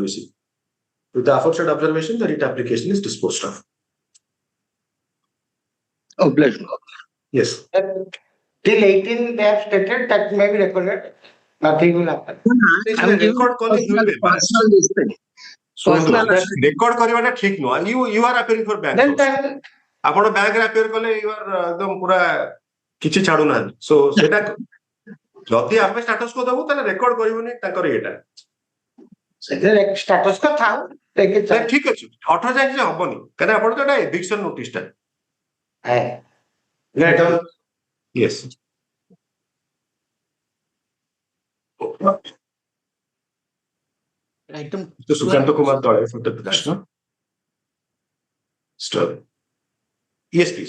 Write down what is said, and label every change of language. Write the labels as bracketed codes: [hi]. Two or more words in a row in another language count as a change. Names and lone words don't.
[en] With the aforesaid observation, the writ application is disposed of. Oh, pleasure. Yes. Till 18 they have stated that may be recorded. Nothing will happen. I'm giving record calling will be personal listing. [or] record କରିବାଟା ଠିକ ନୁହଁ [en] you are appearing for bank [or] ଆପଣ ବ୍ୟାଙ୍କ ରେ appear କଲେ [en] you are [or] एकदम ପୁରା କିଛି ଛାଡୁନାହାନ୍ତି so ସେଟା ଯଦି ଆମେ [en] status quo [or] ଦବୁ ତାହେଲେ ରେକର୍ଡ କରିବୁନି ତାଙ୍କର ଏଟା ସେଥିରେ [en] status quo [or] ଥାଉ ଠିକ ଅଛି 18 ଯାଏ ଯେ ହବନି କାରଣ ଆପଣ ତ ଏଟା [en] eviction notice [or] ଟା yes [en] Item Mr. Sukanta Kumar Dole for the petitioner. Yes, please.